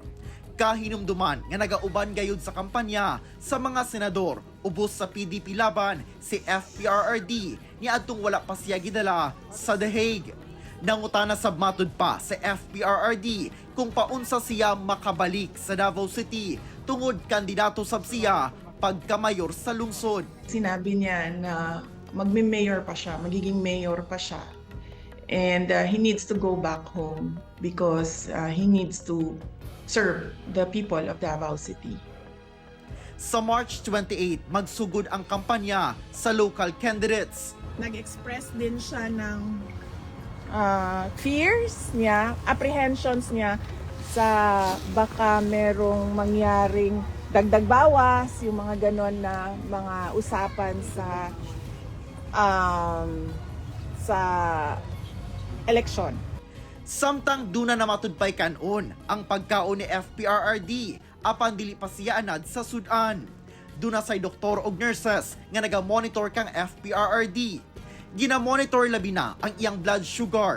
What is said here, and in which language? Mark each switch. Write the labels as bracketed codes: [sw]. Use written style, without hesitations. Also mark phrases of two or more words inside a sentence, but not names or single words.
[ceb] Kahinumduman nga nagauban gayud sa kampanya sa mga senador ubos sa PDP laban si FPRRD niadtong wala pa siya gidala sa The Hague. Nangutana sab matud pa sa FPRRD kung paunsa siya makabalik sa Davao City tungod kandidato sab siya pagkamayor sa lungsod. [tl] Sinabi niya na magme-mayor pa siya, magiging mayor pa siya. [en] And he needs to go back home because he needs to serve the people of Davao City. [ceb] Sa March 28, magsugod ang kampanya sa local candidates. [tl] Nag-express din siya ng fears niya, apprehensions niya sa baka merong mangyaring dagdag bawas, yung mga ganon na mga usapan sa eleksyon. [ceb] Samtang duna na matudpay kanon ang pagkaon ni FPRRD apan dili pa siya anad sa sudan. Duna say doktor og nurses nga naga-monitor kang FPRRD. Gina-monitor labi na ang iyang blood sugar.